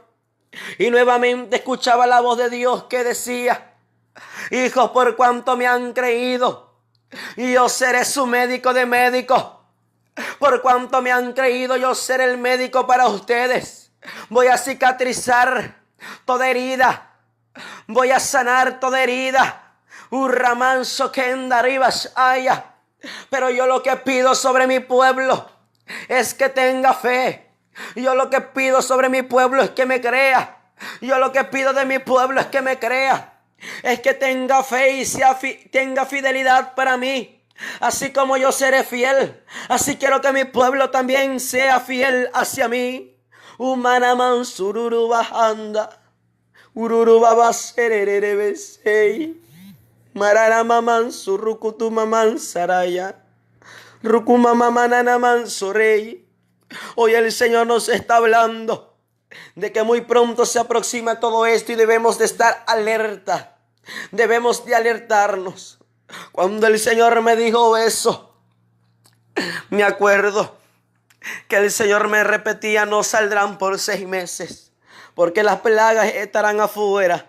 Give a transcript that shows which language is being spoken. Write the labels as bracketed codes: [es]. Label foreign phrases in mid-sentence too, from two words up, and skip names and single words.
[es] Y nuevamente escuchaba la voz de Dios que decía, hijos, por cuanto me han creído, y yo seré su médico de médicos. Por cuanto me han creído, yo seré el médico para ustedes. Voy a cicatrizar toda herida, voy a sanar toda herida. Urramanso kenda ribas haya. Pero yo lo que pido sobre mi pueblo es que tenga fe. Yo lo que pido sobre mi pueblo es que me crea. Yo lo que pido de mi pueblo es que me crea. Es que tenga fe y tenga fidelidad para mí. Así como yo seré fiel, así quiero que mi pueblo también sea fiel hacia mí. Humanaman sururu bajanda, ururu babasererebe. Mararamaman surukutumaman saraya, rukumamamananaman sorey. Hoy el Señor nos está hablando de que muy pronto se aproxima todo esto y debemos de estar alerta. Debemos de alertarnos. Cuando el Señor me dijo eso, me acuerdo que el Señor me repetía, no saldrán por 6 meses, porque las plagas estarán afuera.